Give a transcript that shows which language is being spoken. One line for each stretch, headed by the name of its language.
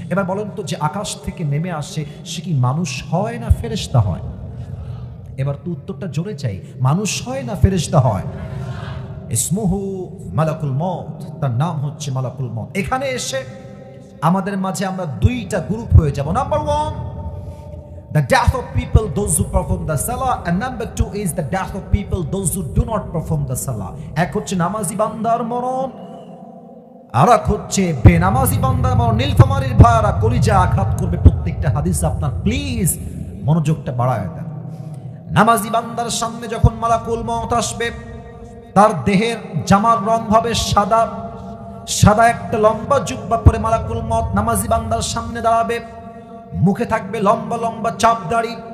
Bangla: এবার বলেন তো, যে আকাশ থেকে নেমে আসছে সে কি মানুষ হয় না ফেরেশতা হয়? এবার তো উত্তরটা জোরে চাই, মানুষ হয় না ফেরেশতা হয়?
Arabic: ইসমুহু মালাকুল মউত,
Bangla: তার নাম হচ্ছে মালাকুল মউত। এখানে এসে আমাদের মাঝে আমরা দুইটা গ্রুপ হয়ে যাব।
English: Number 1, the death of people those who perform the salah, and number 2 is the death of people those who do not perform the salah.
Bangla: এক হচ্ছে নামাজি বান্দার মরণ, আর এক হচ্ছে বেনামাজি বান্দার মরণ। নীলফামারীর ভাইরা কলিজা আঘাত করবে প্রত্যেকটা হাদিস আপনার, প্লিজ মনোযোগটা বাড়ায় দেন। নামাজি বান্দার সামনে যখন মালাকুল মউত আসবে, তার দেহের জামার রং হবে সাদা, সাদা একটা লম্বা জুব্বা পরে মালাকুল মউত নামাজি বান্দার সামনে দাঁড়াবে, মুখে থাকবে লম্বা লম্বা চাপ দাড়ি।